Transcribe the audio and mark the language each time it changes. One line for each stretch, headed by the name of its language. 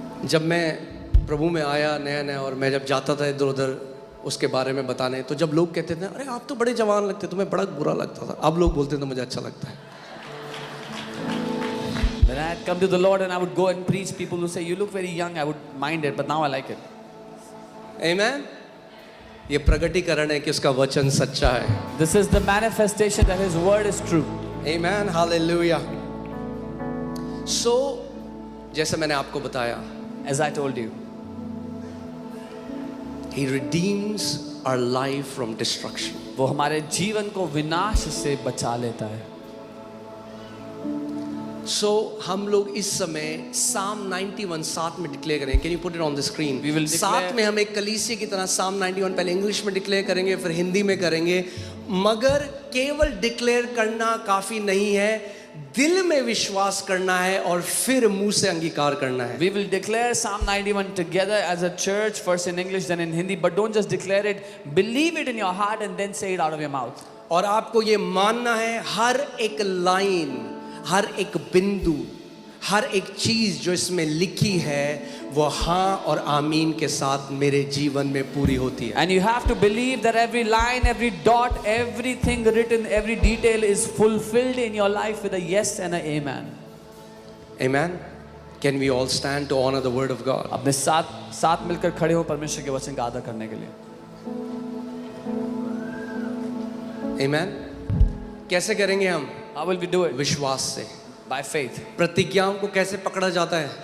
Hindi: जब मैं प्रभु में आया नया नया और मैं जब जाता था इधर उधर उसके बारे में बताने, तो जब लोग कहते थे अरे आप तो बड़े जवान लगते, तुम्हें बड़ा बुरा लगता था, अब लोग बोलते हैं तो मुझे अच्छा लगता है.
English: When I had come to the Lord and I would go and preach, people would say, "You look very young." I would mind it, but now I like it. Amen.
Hindi: ये प्रगटीकरण है कि उसका वचन सच्चा है.
English: This is the manifestation that His word is true. Amen. Hallelujah.
Hindi: So, जैसे मैंने आपको बताया,
English: As I told you, He redeems our life from destruction.
Hindi: वो हमारे जीवन को विनाश से बचा लेता है. So, हम लोग इस समय Psalm 91 साथ में डिक्लेयर करेंगे.
English: Can you put it on the screen? We will declare-
Hindi: साथ में हम एक कलीसिया की तरह Psalm 91 पहले इंग्लिश में डिक्लेयर करेंगे, फिर हिंदी में करेंगे. मगर केवल डिक्लेयर करना काफी नहीं है, दिल में विश्वास करना है और फिर मुंह से अंगीकार करना है.
English: We will declare Psalm 91 together as a church, first in English, then in Hindi. But don't just declare it. Believe it in your heart and then say it out of your mouth.
Hindi: और आपको ये मानना है हर एक line, हर एक बिंदु, हर एक चीज जो इसमें लिखी है वो हाँ और आमीन के साथ मेरे जीवन में पूरी होती है.
English: And you have to believe that every line, every dot, everything written, every detail is fulfilled in your life with a yes and a amen. Amen. Can we all stand to honor the word of God?
Hindi: अपने साथ मिलकर खड़े हो परमेश्वर के वचन का आदर करने के लिए. Amen. कैसे करेंगे हम?
English: How will we do it?
Hindi: विश्वास से.
English: By faith.
Hindi: प्रतिज्ञाओं को कैसे पकड़ा जाता है?